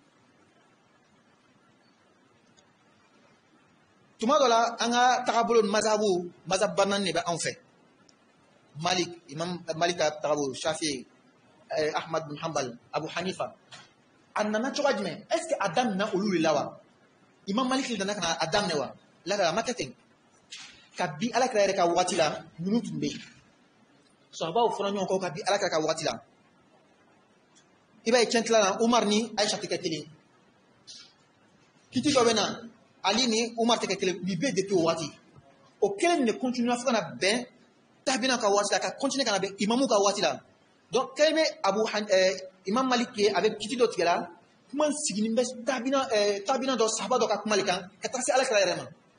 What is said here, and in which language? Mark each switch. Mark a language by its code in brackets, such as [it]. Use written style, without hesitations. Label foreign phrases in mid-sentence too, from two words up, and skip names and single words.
[bm] tuma dɔ la an ka tagabolo mazhab banani de bɛ anw fɛ imam malik ka tagabolo shafi ahmad bin hanbal abu hanifa a nana cogoya jumɛn [fr] est ce que [bm] a daminɛ olu de la wa imam malik nana ka na a daminɛ wa la a ma kɛ ten kabi alakira yɛrɛ ka wagati la ninnu tun bɛ yen sahabaw fɔra ɲɔgɔn kɔ kabi alakira ka wagati la i b'a ye cɛntila la umar ni aisha tɛ kɛ kelen kiti dɔ bɛ na ali ni umar tɛ kɛ kelen bi bɛɛ depuis o wagati o kelen de continue fo ka na bɛn tabina ka wagati la ka continue ka na bɛn imamu ka wagati la donc kelen bɛ imam malik ye a bɛ kiti dɔ tigɛ la kuma siginin bɛ tabina dɔ sahaba dɔ ka kuma le kan ka taa se alakira yɛrɛ ma